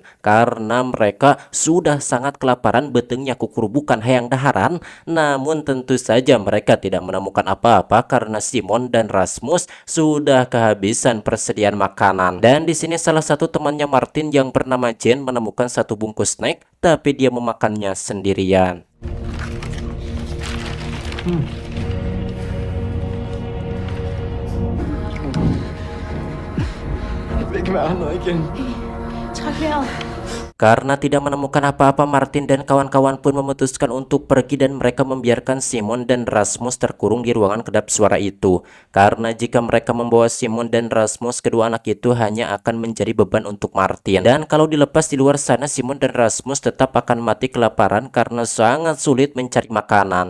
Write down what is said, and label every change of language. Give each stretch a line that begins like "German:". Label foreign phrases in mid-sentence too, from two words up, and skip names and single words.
Indonesian: Karena mereka sudah sangat kelaparan,
Sundanese: betengnya kukur bukan hayang daharan.
Indonesian: Namun tentu saja mereka tidak menemukan apa-apa karena Simon dan Rasmus sudah kehabisan persediaan makanan. Dan di sini salah satu temannya Martin yang bernama Jen menemukan satu bungkus snack, tapi dia memakannya sendirian.
Danish: Jeg vil ikke være hernede igen. Træk vejret.
Indonesian: Karena tidak menemukan apa-apa, Martin dan kawan-kawan pun memutuskan untuk pergi dan mereka membiarkan Simon dan Rasmus terkurung di ruangan kedap suara itu. Karena jika mereka membawa Simon dan Rasmus, kedua anak itu hanya akan menjadi beban untuk Martin. Dan kalau dilepas di luar sana, Simon dan Rasmus tetap akan mati kelaparan karena sangat sulit mencari makanan.